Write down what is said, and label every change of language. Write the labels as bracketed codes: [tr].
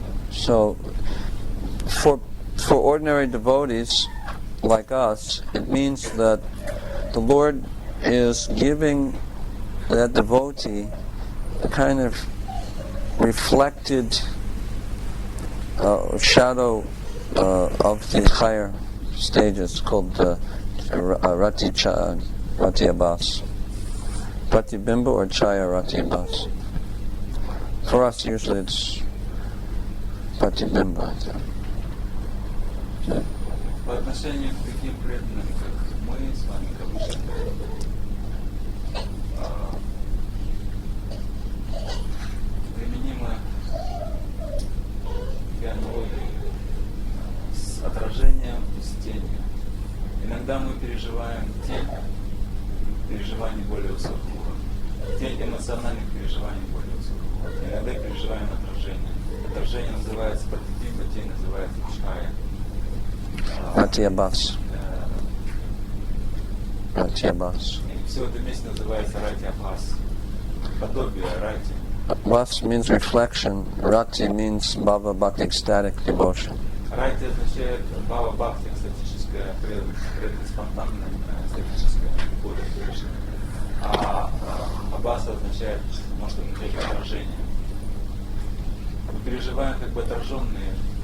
[en] So, for ordinary devotees like us, it means that the Lord is giving that devotee a kind of reflected shadow of the higher stages called Rati Abhas. Pratibimba or Chaya Rati Abhas. For us, usually it's Pratibimba. [ru] По отношению к таким преданным, как мы с вами, кавычках, применима аналогия с отражением и с тенью. Иногда мы переживаем тень переживаний более высокого уровня, тень эмоциональных переживаний более высокого уровня. Иногда переживаем отражение. Отражение называется пратибимба, тень называется чхая. [en] Rati Abhas. Rati Abhas. [ru] Все это вместе называется Рати Абхас. Подобие Рати. [en] Abhas means reflection. Rati means Bhava Bhakti, ecstatic devotion. [ru] Рати означает Бхава Бхакти, экстатическая преданность, спонтанная экстатическая любовь к Кришне. А Абхас означает, может означать отражение. Мы переживаем как бы отраженные.